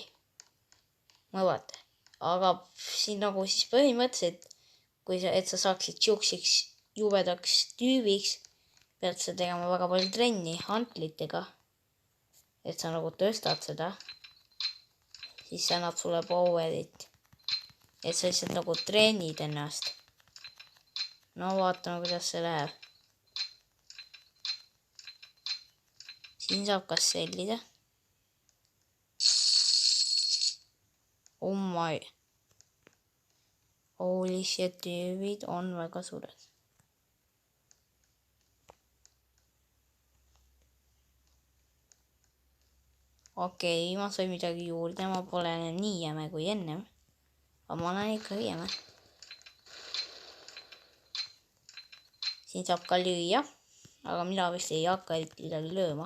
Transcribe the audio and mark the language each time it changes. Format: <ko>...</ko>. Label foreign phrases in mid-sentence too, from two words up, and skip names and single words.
<et>Mõelda, aga siin nagu siis põhimõtteliselt, et sa saaksid siukseks jubedaks tüübiks, pead sa tegema väga palju trenni hantlitega, et sa nagu tõstad seda, siis see annab sulle powerit, et sa lihtsalt nagu treenid ennast. No vaatame, kuidas see läheb. Siin saab kas sellida.</et> <en>Oh my. Holy shit,</en> <et>tüübid on väga suured. Okei, ma sain midagi juurde, ma pole nii jäme kui ennem. Aga ma olen ikkagi jäme. Siin saab ka lüüa, aga mina vist ei hakka midagi lööma.</et>